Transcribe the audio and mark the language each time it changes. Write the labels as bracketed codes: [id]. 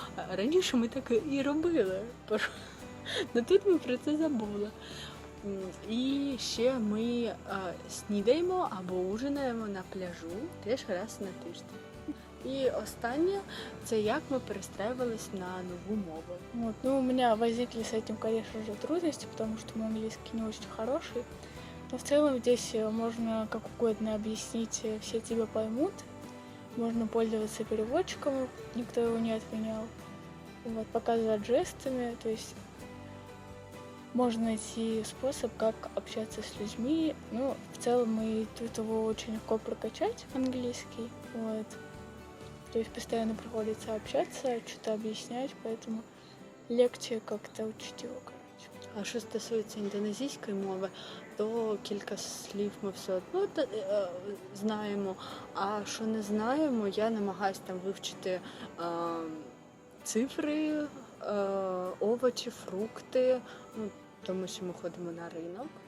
[uk] Раніше ми так і робили. Но тут ми про це забули. І ще ми снідаємо або ужинаємо на пляжу теж раз на тиждень. І останнє – це як ми перестраювались на нову мову. [ru] Вот. Ну, у меня возникли с этим, конечно же, трудности, потому что мой английский не очень хороший. Но в целом здесь можно как угодно объяснить, все тебя поймут. Можно пользоваться переводчиком, никто его не отменял. Вот, показывать жестами, то есть можно найти способ, как общаться с людьми. Ну, в целом, и тут его очень легко прокачать, английский. Вот. То есть постоянно приходится общаться, что-то объяснять, поэтому легче как-то учить его, короче. [uk] А що стосується індонезійської мови, то кілька слів ми все одно знаємо. А що не знаємо, я намагаюся там вивчити цифри, овочі, фрукти, тому що ми ходимо на ринок.